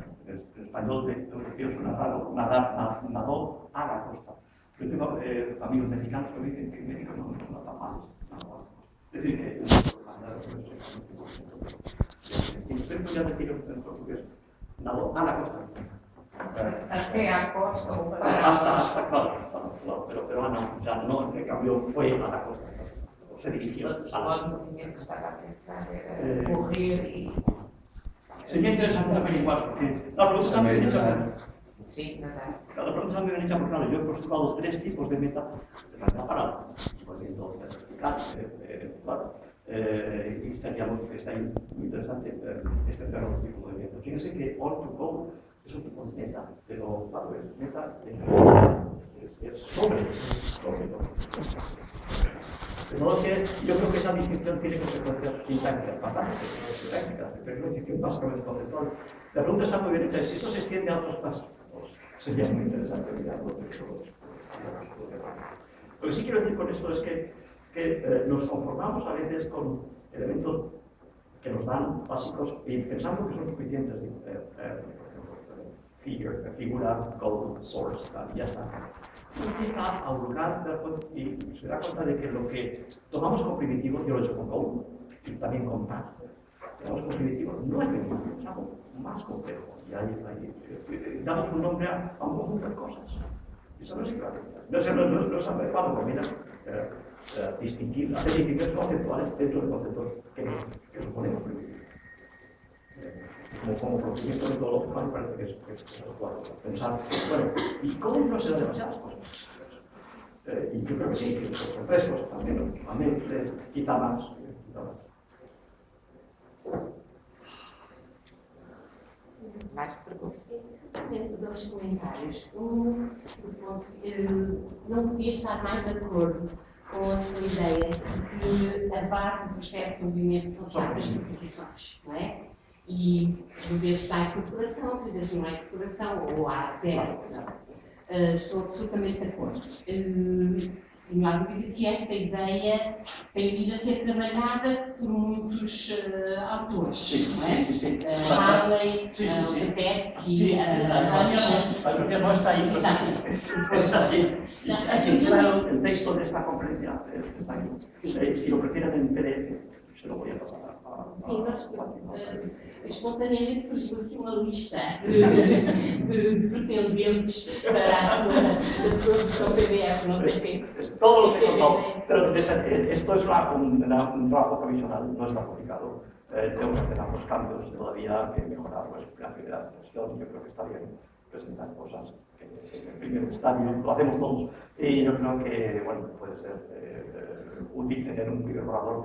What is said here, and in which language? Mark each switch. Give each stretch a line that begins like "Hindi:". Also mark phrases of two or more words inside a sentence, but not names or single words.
Spanish: En español lo refiero a nadó a la costa. Yo tengo amigos mexicanos que me dicen que en México no son tan malos. Es decir, que siempre ya retiro en portugués. Nadó a la costa.
Portuguese: Até à costa ou para...
Spanish: Hasta claro, pero no, ya no, en cambio fue a la costa. Se dirigió a la
Portuguese: O movimento que estava a pensar era correr e...
Spanish: Sería interesante averiguar, porque la pregunta está muy bien hecha. Sí, nadar. La pregunta está muy bien hecha porque, claro, yo he postulado tres tipos de meta de manera parada. Movimiento vertical, claro. Y sería muy interesante extender otro tipo de movimiento. Fíjense que
English: on to go
Spanish: es un tipo de meta, pero claro, es meta es sobre todo. De modo que yo creo que esa distinción tiene consecuencias sintácticas, bastante técnicas, pero es que básicamente conceptual. La pregunta está muy bien hecha, y si eso se extiende a otros casos, pues sería muy interesante mirarlo de todos. Lo que sí quiero decir con esto es que nos conformamos a veces con elementos que nos dan básicos y pensando que son suficientes. Figura,
English: goal, source,
Spanish: ya está. Empieza a buscar y se da cuenta de que lo que tomamos como primitivo, yo lo he hecho con goal y también con path, digamos, cognitivo, no es minimático, es algo más complejo. Y ahí damos un nombre a un conjunto de cosas. Y eso no es psicoanalítica. No es adecuado combinar, distinguir, hacer distinciones conceptuales dentro de conceptos que suponemos. Como procedimiento metodológico me parece que es adecuado pensar, bueno, ¿y cómo no se dan demasiadas cosas? Y yo creo que sí, que son tres cosas también, quizá más.
Portuguese: Mais perguntas? Tenho dois comentários. Um, do ponto não podia estar mais de acordo com a sua ideia de que a base do espectro do movimento são facas de proposições, não é? E por vezes há incorporação, por vezes não há incorporação, ou há zero. Estou absolutamente de acordo. Tenho a dúvida que esta ideia tem vindo a ser trabalhada por muitos autores, não é? Harley, Pesetsky,
Spanish: Pero no está ahí. Está ahí. Aquí, claro, el texto de esta conferencia está aquí. Si lo prefieren en PDF, se lo voy a pasar.
Portuguese: Sim, nós espontaneamente surgiu aqui uma lista de pretendentes para a sua versão PDF, não sei quem.
Spanish: Es todo lo que he contado, pero esto es un trabajo provisional, no está publicado. Tenemos que hacer algunos cambios todavía, que mejorar la primera versión. Yo creo que está bien presentar cosas que en el primer estadio lo hacemos todos. Y yo creo que bueno, puede ser útil tener un primer borrador.